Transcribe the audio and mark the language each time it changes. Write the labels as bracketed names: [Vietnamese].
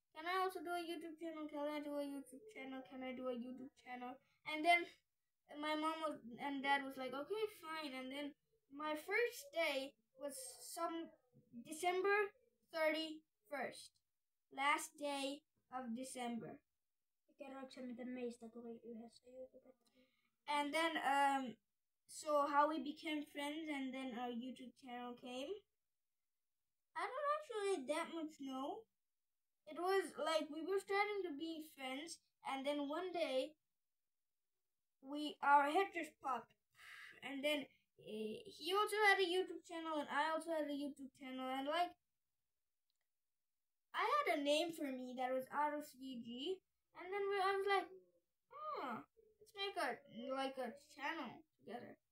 [English] can I also do a YouTube channel? Can I do a YouTube channel? Can I do a YouTube channel? And then my mom and dad was like, okay, fine. And then my first day was some December 31st. Last day of December. [Finnish] Kerroitko miten meistä tuli yhdessä YouTubessa? [English] And then, so how we became friends and then our YouTube channel came. I don't actually that much know. It was like we were starting to be friends, and then one day our head just popped, and then he also had a YouTube channel and I also had a YouTube channel, and like I had a name for me that was Arus VG, and then I was like, oh, let's make a channel together.